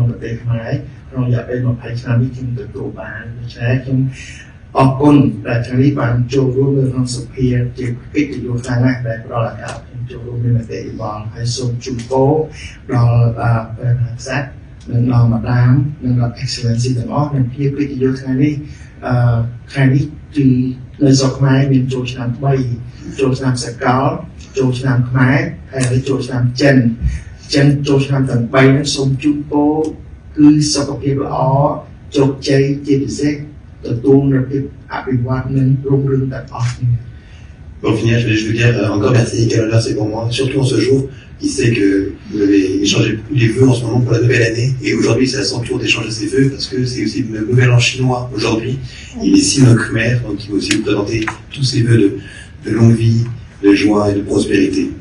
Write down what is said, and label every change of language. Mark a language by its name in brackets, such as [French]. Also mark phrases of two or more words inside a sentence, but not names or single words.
[Khmer] ប្រទេសខ្មែរក្នុងរយៈពេល20ឆ្នាំនេះខ្ញុំទទួលបានដូច្នេះខ្ញុំអរគុណដែលថ្ងៃនេះបានចូលរួមនៅក្នុងសភាជាកិត្តិយសខ្លាំងណាស់ដែលផ្ដល់ឱកាសខ្ញុំចូលរួមមានមតិយោបល់ហើយសូមជូនពរដល់ព្រះមហាក្សត្រនិងដល់ម្ដាមនិងដល់ Excellency ទាំងអស់និងភាពកិត្តិយសថ្ងៃនេះថ្ងៃនេះគឺនៅស្រុកខ្មែរមានចូលឆ្នាំ 3ចូលឆ្នាំសកលចូលឆ្នាំខ្មែរហើយចូលឆ្នាំចិនចឹងចូលឆ្នាំទាំង3ហ្នឹងសូមជូនពរគឺសុខភាពល្អជោគជ័យជាពិសេសទទួលនៅភាពអភិវឌ្ឍនិងរុងរឿងទាំងអស់គ្នា [French] Pour finir, je vais juste vous dire encore merci, quel honneur c'est pour moi, surtout en ce jour. Il sait que vous avez échangé les vœux en ce moment pour la nouvelle année, et aujourd'hui c'est à son tour d'échanger ses vœux, parce que c'est aussi le nouvel an chinois aujourd'hui. Il est Sino Khmer, donc il va aussi vous présenter tous ses vœux de longue vie, de joie et de prospérité.